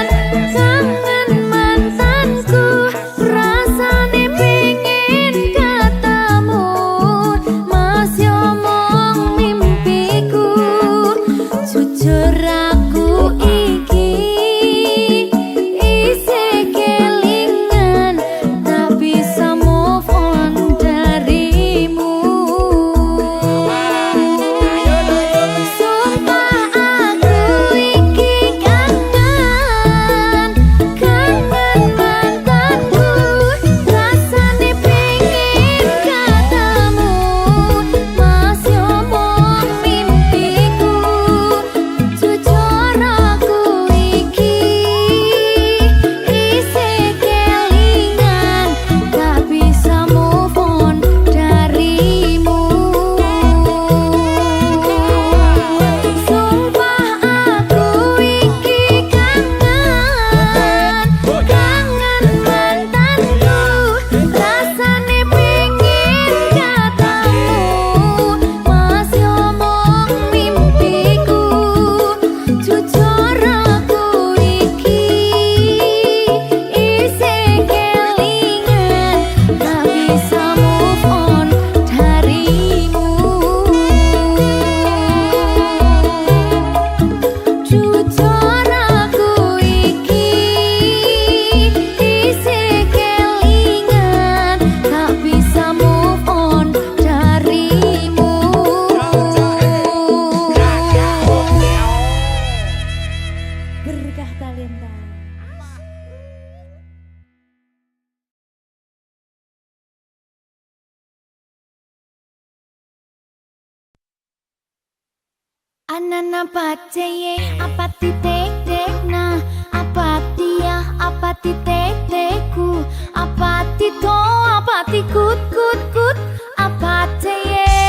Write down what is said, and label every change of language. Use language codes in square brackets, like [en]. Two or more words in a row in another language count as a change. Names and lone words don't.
[jv] Kangen mantanku. Rasane pengen ketemu. Masih omong mimpiku. Jujur aku iki isih kelingan. [id] Tak bisa [en] move on [id] darimu. [jv] Sumpah aku iki kangen. Kangen mantanku. Rasane pengen ketemu. Masih omong mimpiku. Jujur aku iki isih kelingan. [id] Tak bisa [en] move on [id] darimu. [jv] Sumpah aku iki kangen. Kangen mantanku. Rasane pengen ketemu. Masih omong mimpiku. Jujur aku iki isih kelingan. [id] Tak bisa [en] move on [id] darimu. [jv] Jujur aku iki isih kelingan. [id] Tak bisa [en] move on [id] darimu. Berkah talenta. Anana paceye apa titik dekna, apa dia apa titik deku, apa tito apa tikut kut kut, apa ceye.